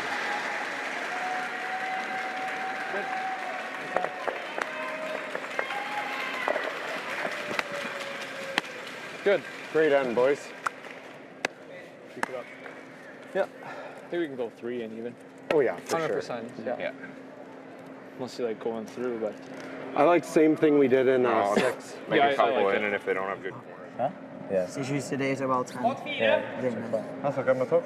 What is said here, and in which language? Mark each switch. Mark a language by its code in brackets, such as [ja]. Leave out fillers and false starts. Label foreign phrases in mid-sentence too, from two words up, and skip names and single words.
[en] Good. Great end, boys. Pick it up. Yep. I think we can go 3 and even. Oh yeah, for 100%. sure. Yeah. Unless you like going through, but. I like same thing we did in 6. Make a couple I like in, and if they don't have good corners. [de] Huh? Ja. Sie schiessen deze wel trend. Ja. Also, können wir gucken?